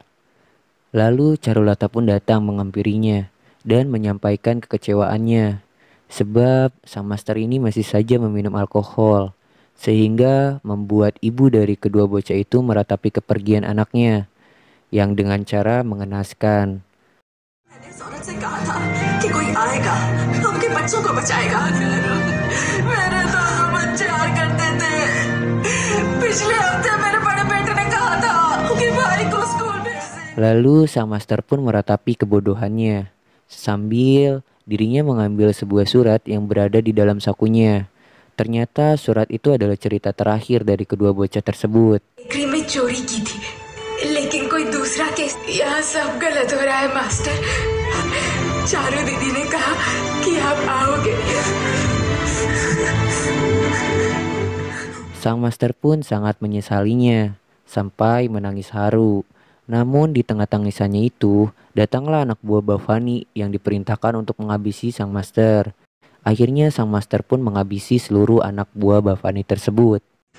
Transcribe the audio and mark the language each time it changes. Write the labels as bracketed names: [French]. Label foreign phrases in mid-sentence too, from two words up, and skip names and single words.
[Indonesian] Lalu Charulata pun datang menghampirinya dan menyampaikan kekecewaannya. Sebab sang master ini masih saja meminum alkohol. Sehingga membuat ibu dari kedua bocah itu meratapi kepergian anaknya. Yang dengan cara mengenaskan. [Hindi] मैंने इस औरत से कहा था कि कोई आएगा उनके बच्चों को बचाएगा मेरे दोनों बच्चे और करते थे पिछले हफ्ते मेरे बड़े बेटे ने कहा था कि भाई को स्कूल भेज दे। [Indonesian] Lalu sang master pun meratapi kebodohannya. Sambil dirinya mengambil sebuah surat yang berada di dalam sakunya. Ternyata surat itu adalah cerita terakhir dari kedua bocah tersebut. [Hindi] बेकरी में चोरी की थी लेकिन कोई दूसरा केस यहाँ सब गलत हो रहा है मास्टर चारू दीदी ने कहा कि आप आओगे [Indonesian] Sang master pun sangat menyesalinya sampai menangis haru. Namun di tengah tangisannya itu datanglah anak buah Bhavani yang diperintahkan untuk menghabisi sang master. Akhirnya sang master pun menghabisi seluruh anak buah Bhavani tersebut.